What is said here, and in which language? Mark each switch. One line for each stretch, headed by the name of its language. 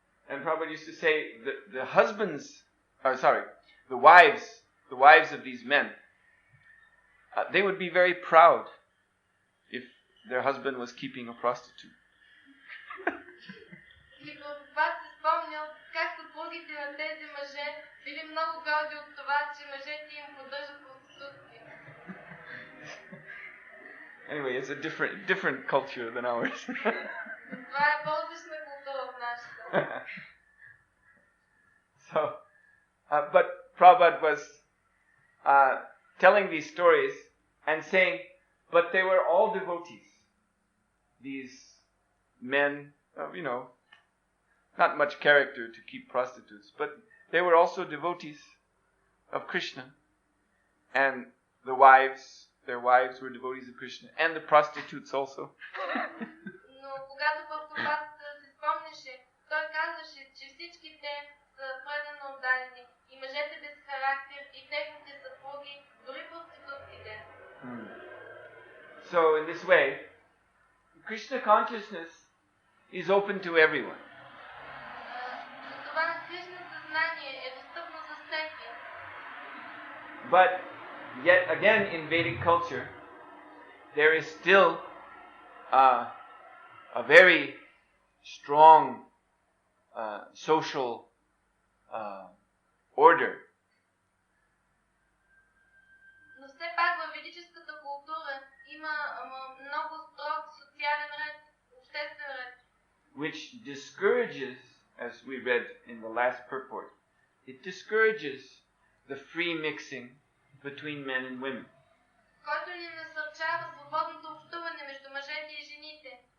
English: And Prabhupada used to say the wives of these men, they would be very proud if their husband was keeping a prostitute.
Bulgarian: И Прабхупад се спомнял как съпругите на тези мъже били много горди от това, че мъжете им поддържат проститутки.
English: Anyway, it's a different culture than ours.
Bulgarian: Това е по-различна култура от нашата.
English: So, but Prabhupada was telling these stories and saying, but they were all devotees. These men, not much character to keep prostitutes, but they were also devotees of Krishna. And their wives were devotees of Krishna, and the prostitutes also.
Bulgarian: Но когато Прабхупад се спомняше, той казваше, че всички те са предано отдадени, и мъжете без характер, и техните съпруги, дори проститутките.
English: So in this way, Krishna consciousness is open to everyone.
Bulgarian: Това Кришна съзнание е достъпно за всеки.
English: But yet again in Vedic culture, there is still a very strong social order.
Bulgarian: Но все пак във ведическата култура има много строг социален ред, обществен ред.
English: which discourages, as we read in the last purport, it discourages the free mixing between men and women.
Bulgarian: Който ни насърчава свободното общуване между мъжете и жените.